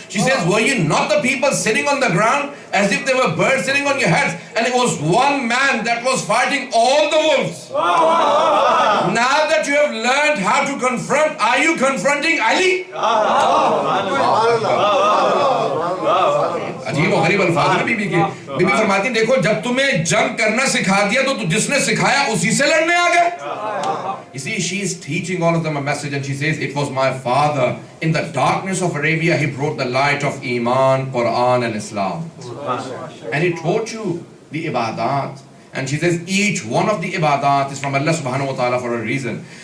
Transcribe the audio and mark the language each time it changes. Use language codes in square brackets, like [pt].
[en] She says, were you not the people sitting on the ground as if there were birds sitting on your heads, and it was one man that was fighting all the wolves? Now that you have learned how to confront, are you confronting Ali? [ur] عجیب و غریب الفاظ ہیں be be کے. Be be فرماتی ہیں دیکھو جب تمہیں جنگ کرنا سکھا دیا تو جس نے سکھایا اسی سے لڑنے آ گئے. [en] You see, she is teaching all of them a message and she says, it was my father in the darkness of Arabia, he brought the light of Iman, Quran and Islam. And he taught you the ibadat. And she says, each one of the ibadat is from Allah subhanahu wa ta'ala for a reason.